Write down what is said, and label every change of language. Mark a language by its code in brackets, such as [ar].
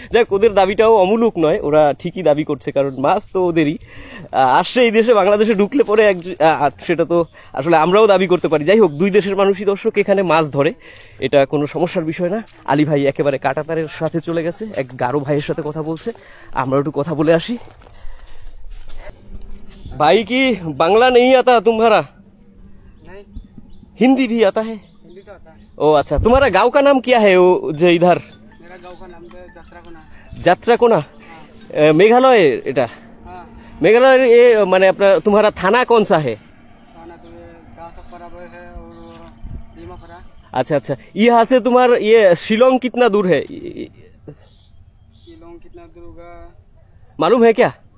[bn] যাক ওদের দাবিটাও অমূলক নয়, ওরা ঠিকই দাবি করছে কারণ মাছ তো ওদেরই আসছে এই দেশে। বাংলাদেশে ঢুকলে পরে সেটা তো আসলে আমরাও দাবি করতে পারি। যাই হোক দুই দেশের মানুষই দর্শক এখানে মাছ ধরে, এটা কোনো সমস্যার বিষয় না। আলী ভাই একেবারে কাঁটাতারের সাথে চলে গেছে, এক গারো ভাইয়ের সাথে কথা বলছে, আমরা একটু কথা বলে আসি। [hi] भाई की बांग्ला नहीं आता तुम्हारा? नहीं, हिंदी भी आता है? हिंदी तो आता है। ओ अच्छा तुम्हारा गांव का नाम क्या है वो जो इधर? मेरा गांव का नाम तो जात्राकोना। [bn] যাত্রাকোনা मेघालय এটা? [hi] हाँ मेघालय ये माने अपना तुम्हारा थाना कौन सा है? खाना तो ये गाँव सब बराबर है और दीमापुरा। अच्छा अच्छा यहाँ से तुम्हारा ये शिलोंग कितना दूर है शिलोंग कितना दूर होगा मालूम है क्या?